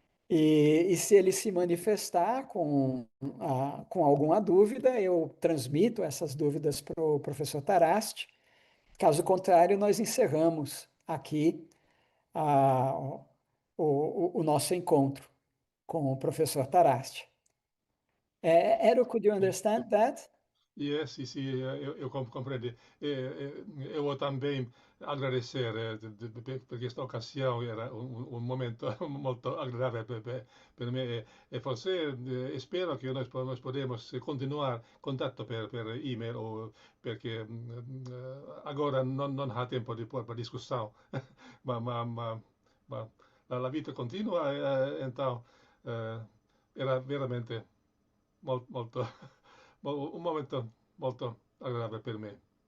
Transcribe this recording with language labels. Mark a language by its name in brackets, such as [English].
[Portuguese] E se ele se manifestar com alguma dúvida, eu transmito essas dúvidas para o professor Tarasti. Caso contrário, nós encerramos aqui o nosso encontro com o professor Tarasti. [English] Ero, could you understand that? [Portuguese] Yes, sì, eu compreendi. Eu vou também agradecer [Italian] per questa occasione, era un momento molto agradabile per me e forse spero che noi podemos continuare contatto per email o perché agora non ha tempo di per discussão, ma, ma, ma, ma la vita continua [Portuguese] então [Italian] era veramente molto un momento molto agradabile per me.